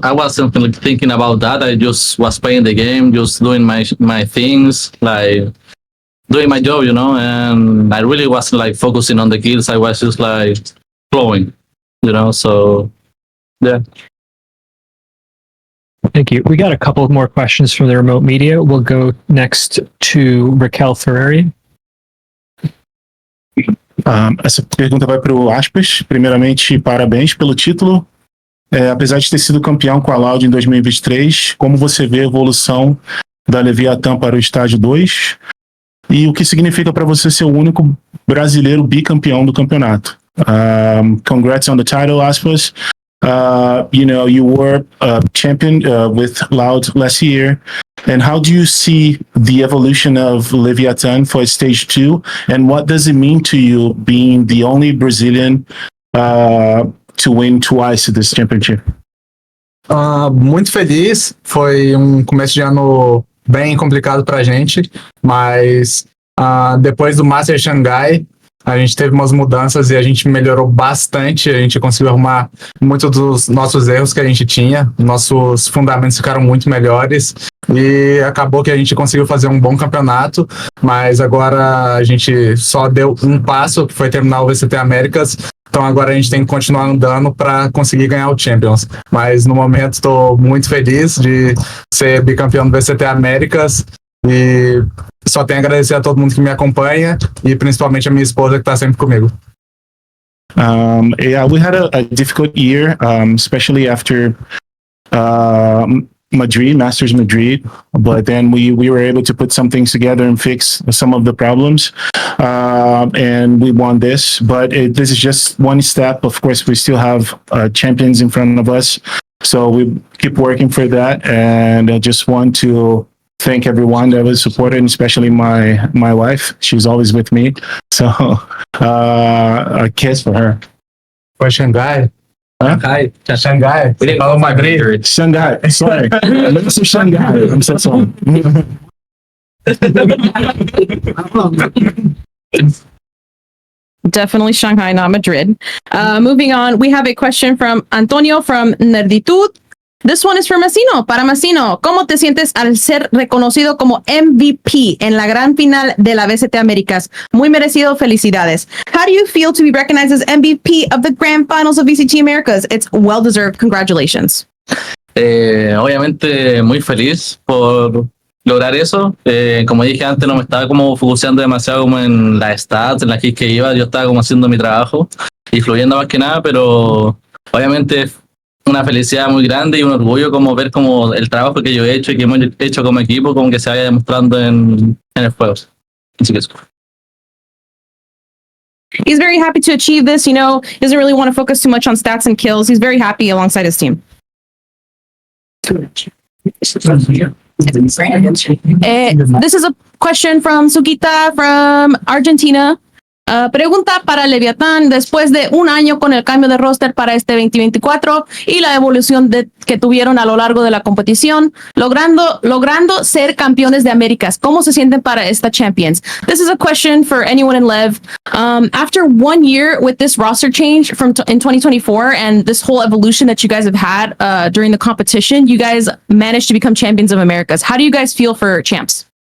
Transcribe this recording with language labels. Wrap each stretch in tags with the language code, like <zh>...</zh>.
<en>I wasn't really thinking about that. I just was playing the game, just doing my things, like doing my job, and I really wasn't like focusing on the kills. I was just like flowing, so yeah. Thank you. We got a couple more questions from the remote media. We'll go next to Raquel Ferrari.</en> <pt>Essa pergunta vai para o Aspas. Primeiramente, parabéns pelo título. Apesar de ter sido campeão com a Loud em 2023, como você vê a evolução da Leviatan para o estágio 2? E o que significa para você ser o único brasileiro bicampeão do campeonato?</pt> <en>Congrats on the title, Aspas. You were champion with Loud last year. And how do you see the evolution of Leviatan for stage 2? And what does it mean to you being the only Brazilian to win twice this championship?</en> <pt>Muito feliz. Foi começo de ano bem complicado pra gente, mas depois do Master Xangai, a gente teve umas mudanças e a gente melhorou bastante. A gente conseguiu arrumar muitos dos nossos erros que a gente tinha. Nossos fundamentos ficaram muito melhores e acabou que a gente conseguiu fazer um bom campeonato, mas agora a gente só deu um passo, que foi terminar o VCT Américas. Então agora a gente tem que continuar andando para conseguir ganhar o Champions. Mas no momento estou muito feliz de ser bicampeão do VCT Américas e só tenho a agradecer a todo mundo que me acompanha e principalmente a minha esposa que está sempre comigo.</pt> <en>Yeah, we had a difficult year, especially after Madrid, Masters Madrid, but then we were able to put some things together and fix some of the problems, and we won this. But this is just one step. Of course, we still have champions in front of us, so we keep working for that. And I just want to thank everyone that was supported, especially my wife. She's always with me, so a kiss for her.</en> <pt>Foi Xangai?</pt> <en>Hi.</en> <pt>Xangai?</pt> <en>We didn't</en> <pt>Fala</pt> <en>Madrid? Shanghai, sorry. Mr. Shanghai, I'm so sorry. Definitely Shanghai, not Madrid. Moving on, we have a question from Antonio from Nerditud. This one is for Massino.</en> <es>Para Massino, ¿cómo te sientes al ser reconocido como MVP en la gran final de la VCT Américas? Muy merecido, felicidades.</es> <en>How do you feel to be recognized as MVP of the grand finals of VCT Americas? It's well deserved. Congratulations.</en> <es>Obviamente muy feliz por lograr eso. Como dije antes, no me estaba como focuseando demasiado como en las stats, en las kills que iba. Yo estaba como haciendo mi trabajo y fluyendo más que nada, pero obviamente una felicidad muy grande y un orgullo como ver como el trabajo que yo he hecho y que hemos hecho como equipo como que se vaya demostrando en el juego. Así que eso.</es> <en>He's very happy to achieve this. He doesn't really want to focus too much on stats and kills. He's very happy alongside his team. This is a question from Sugita from Argentina.</en> <es>Pregunta para Leviatan, después de un año con el cambio de roster para este 2024 y la evolución que tuvieron a lo largo de la competición, logrando ser campeones de Américas, ¿cómo se sienten para esta Champions?</es> <en>This is a question for anyone in Lev. After 1 year with this roster change in 2024 and this whole evolution that you guys have had during the competition, you guys managed to become champions of Americas. How do you guys feel for champs?</en>